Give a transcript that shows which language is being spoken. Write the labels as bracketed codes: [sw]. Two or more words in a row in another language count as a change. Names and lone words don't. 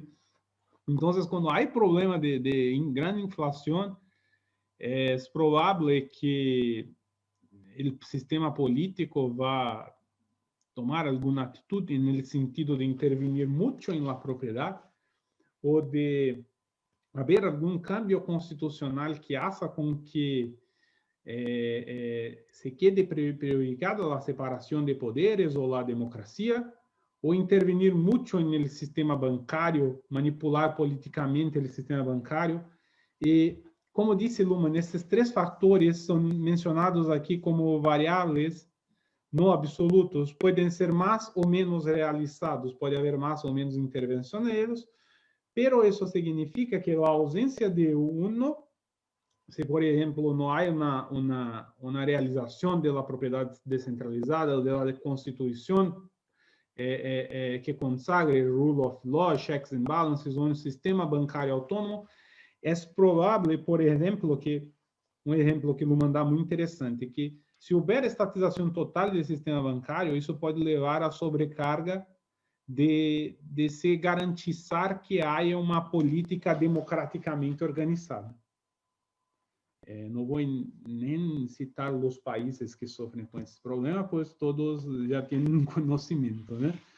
[pt] Então, quando há problema de grande inflação, é provável que o sistema político vá tomar alguma atitude no sentido de intervenir muito na propriedade ou de haver algum cambio constitucional que faça com que [es] se quede prejudicada [pt] a separação de poderes ou a democracia, [es] o intervenir mucho en el sistema bancario, manipular políticamente el sistema bancario. Y como dice Luhmann, estos tres factores son mencionados aquí como variables no absolutos, pueden ser más o menos realizados, puede haber más o menos intervención en ellos, pero eso significa que la ausencia de uno, si por ejemplo no hay una realización de la propiedad descentralizada o de la constitución que consagre el [en] rule of law, checks and balances, [es] o un sistema bancario autónomo, es probable, por ejemplo, que [pt] um exemplo que Luhmann dá muito interessante, que se houver estatização total do sistema bancário, isso pode levar à sobrecarga de se garantizar que haja uma política democraticamente organizada. Não vou nem citar os países que sofrem com esse problema, pois todos já têm um conhecimento, né?